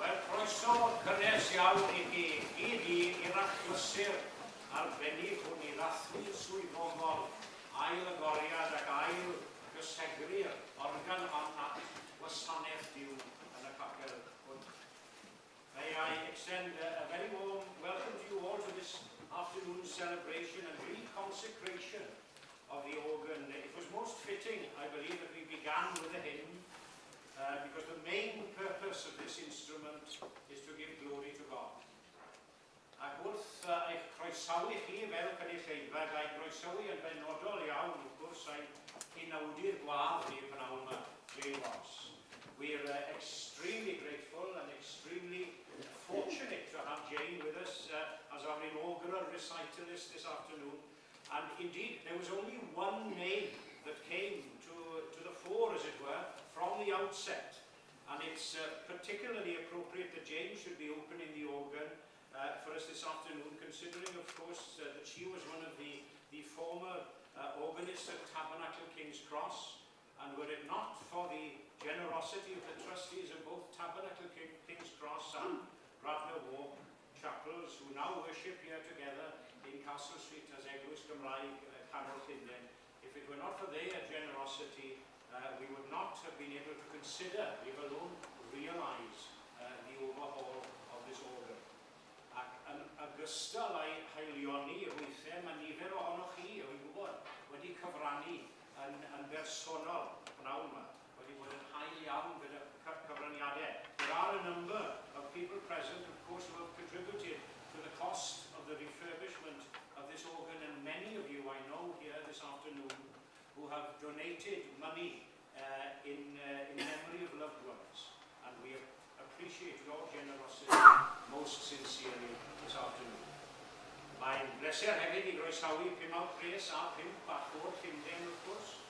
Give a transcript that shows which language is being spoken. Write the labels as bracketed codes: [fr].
[cy] Croeso cynnes iawn i chi gyd i'r achlysur arbennig hwn i ddathlu swyddogol ail agoriad ac ail gysegri'r organ at wasanaeth Duw yn y capel hwn. [en] May I extend a very warm welcome to you all to this afternoon's celebration and reconsecration of the organ. It was most fitting, I believe, that we began with a hymn because the main purpose of this instrument is to give glory to God. [cy] Ac wrth eich croesawu chi fel cynulleidfa, gael croesawu yn benodol iawn, wrth gwrs, a'i hunawdur gwadd ni pnawn yma, Jay Ross. [en] We're extremely grateful and extremely fortunate to have Jane with us as our inaugural recitalist this afternoon. And indeed, there was only one name that came to the fore, as it were, from the outset. And it's particularly appropriate that Jane should be opening the organ for us this afternoon, considering, of course, that she was one of the former organists at Tabernacle King's Cross. And were it not for the generosity of the trustees of both Tabernacle King's Cross and Radnor Walk chapels, who now worship here together in Castle Street as Eglwys Gymraeg Canol Llundain, if it were not for their generosity, we would not have been able to consider, leave alone realise, the overhaul of this organ. [cy] Ac yn ogystal â'i haelioni weithiau, mae nifer ohonoch chi, wy'n gwybod, wedi cyfrannu yn bersonol pnawn yma, wedi bod yn hael iawn gyda cyfraniadau. [en] There are a number of people present, of course, who have contributed to the cost of the refurbishment of this organ, and many of you I know here this afternoon who have donated money in memory of loved ones, and we appreciate your generosity most sincerely this afternoon. [cy] Mae'n bleser hefyd i groesawu Pumawd Pres a Pump Bach o'r Llundain, wrth gwrs.